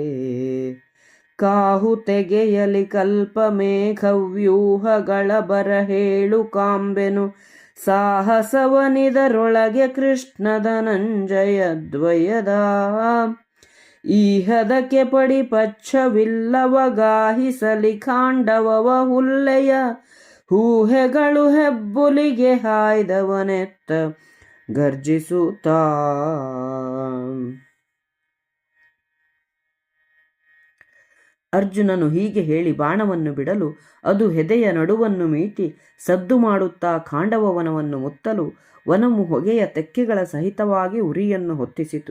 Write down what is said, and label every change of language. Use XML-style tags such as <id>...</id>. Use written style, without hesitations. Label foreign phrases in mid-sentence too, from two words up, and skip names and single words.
<kn>ಕಾಹು ತೆಗೆಯಲಿ ಕಲ್ಪಮೇಘವ್ಯೂಹಗಳ ಬರಹೇಳು ಕಾಂಬೆನು ಸಾಹಸವನಿದರೊಳಗೆ ಕೃಷ್ಣಧನಂಜಯ ದ್ವಯದ ಈಹದಕ್ಕೆ ಪಡಿ ಪಚ್ಚವಿಲ್ಲವ ಗಾಹಿಸಲಿ ಖಾಂಡವವ ಹುಲ್ಲೆಯ ಹೂಹೆಗಳು ಹೆಬ್ಬುಲಿಗೆ ಹಾಯ್ದವನೆತ್ತ ಗರ್ಜಿಸುತ್ತಾ ಅರ್ಜುನನು ಹೀಗೆ ಹೇಳಿ ಬಾಣವನ್ನು ಬಿಡಲು ಅದು ಹೆದೆಯ ನಡುವನ್ನು ಮೀಟಿ ಸದ್ದು ಮಾಡುತ್ತಾ ಖಾಂಡವವನವನ್ನು ಮುತ್ತಲು ವನವು ಹೊಗೆಯ ತೆಕ್ಕೆಗಳ ಸಹಿತವಾಗಿ ಉರಿಯನ್ನು ಹೊತ್ತಿಸಿತು.</kn>